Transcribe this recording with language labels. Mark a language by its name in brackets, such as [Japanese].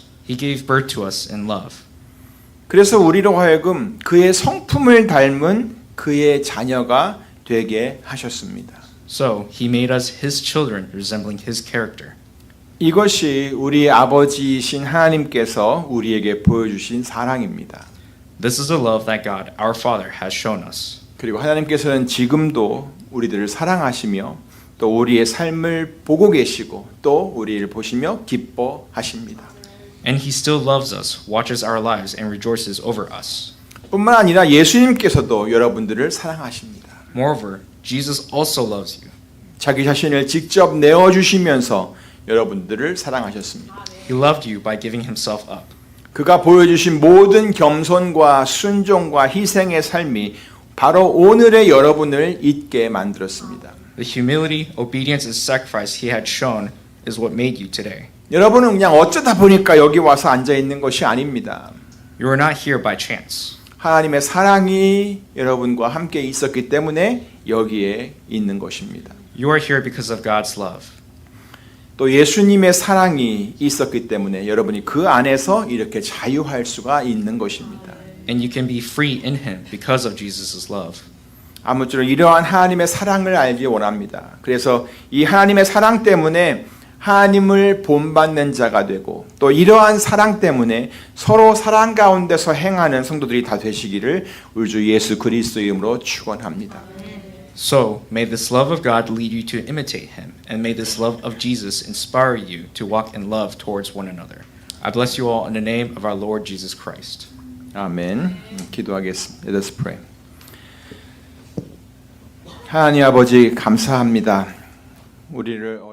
[English] He gave birth to us in love. [Korean] 그래서 우리로 하여금 그의 성품을 닮은 그의 자녀가 되게 하셨습니다. [English] So he made us his children, resembling his character. [Korean] 이것이 우리 아버지이신 하나님께서 우리에게 보여주신 사랑입니다. [English] This is the love that God, our Father, has shown us. [Korean] 그리고 하나님께서는 지금도 우리들을 사랑하시며 또 우리의 삶을 보고 계시고 또 우리를 보시며 기뻐하십니다. [English] And he still loves us, watches our lives, and rejoices over us. [Korean] 뿐만 아니라 예수님께서도 여러분들을 사랑하십니다. [English] Moreover, Jesus also loves you. [Korean] 자기 자신을 직접 내어주시면서 여러분들을 사랑하셨습니다. [English] He loved you by giving himself up. [Korean] 그가 보여주신 모든 겸손과 순종과 희생의 삶이 바로 오늘의 여러분을 있게 만들었습니다. [English] The humility, obedience, and sacrifice he had shown is what made you today. [Korean] 여러분은 그냥 어쩌다 보니까 여기 와서 앉아 있는 것이 아닙니다. [English] You are not here by chance. [Korean] 하나님의 사랑이 여러분과 함께 있었기 때문에 여기에 있는 것입니다. [English] You are here because of God's love. [Korean] 또 예수님의 사랑이 있었기 때문에 여러분이 그 안에서 이렇게 자유할 수가 있는 것입니다. [English] And you can be free in him because of Jesus' love. [Korean] 아무쪼록 이러한 하나님의 사랑을 알기 원합니다. 그래서 이 하나님의 사랑 때문에 하나님을 본받는 자가 되고 또 이러한 사랑 때문에 서로 사랑 가운데서 행하는 성도들이 다 되시기를 우리 주 예수 그리스도의 이름으로 축원합니다. [English] So, may this love of God lead you to imitate him, and may this love of Jesus inspire you to walk in love towards one another. I bless you all in the name of our Lord Jesus Christ. [Korean] 아멘. 기도하겠습니다. [English] Let us pray. [Korean] 하나님 아버지 감사합니다. 우리를